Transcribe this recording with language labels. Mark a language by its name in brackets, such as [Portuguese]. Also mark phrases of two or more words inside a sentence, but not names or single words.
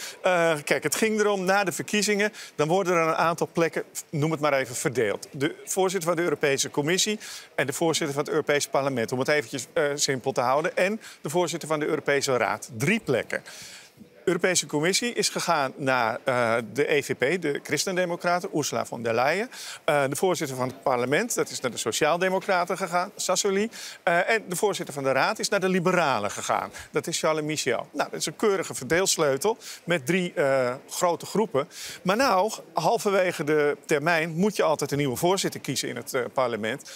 [Dutch] Kijk, het ging erom, na de verkiezingen, dan worden er een aantal plekken, noem het maar even, verdeeld. De voorzitter van de Europese Commissie en de voorzitter van het Europees Parlement, om het eventjes simpel te houden, en de voorzitter van de Europese Raad. 3 plekken. De Europese Commissie is gegaan naar de EVP, de Christendemocraten, Ursula von der Leyen. De voorzitter van het parlement, dat is naar de Sociaaldemocraten gegaan, Sassoli. En de voorzitter van de Raad is naar de Liberalen gegaan. Dat is Charles Michel. Nou, dat is een keurige verdeelsleutel met 3 grote groepen. Maar nou, halverwege de termijn moet je altijd een nieuwe voorzitter kiezen in het parlement.